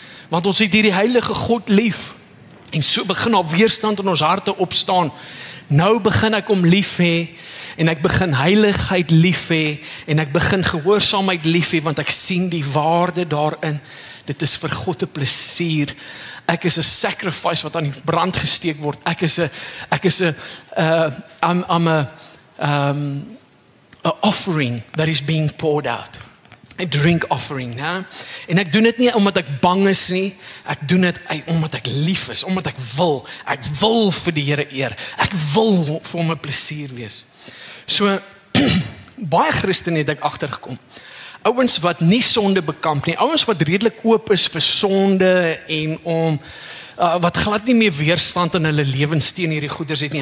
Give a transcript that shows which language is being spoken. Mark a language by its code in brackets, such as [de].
[af] Want ons het hierdie heilige God lief. En so begin daar weerstand in ons harte opstaan. Nou begin ek hom lief hê en ek begin heiligheid lief hê en ek begin gehoorsaamheid lief hê want ek sien die waarde daarin. Dit is vir God 'n plesier. Ek is 'n sacrifice wat aan die brand gesteek word. [en] I'm a offering that is being poured out. A drink offering, [af] né? En ek doen dit nie omdat ek bang is nie. Ek doen dit omdat ek lief is, omdat ek wil. Ek wil vir die Here eer. Ek wil vir hom 'n plesier wees. So baie Christene het ek agtergekom. Ouens wat nie sonde bekamp nie, ouens wat redelik oop is vir sonde en om wat glad nie meer weerstand in hulle lewens teen hierdie goeders het nie.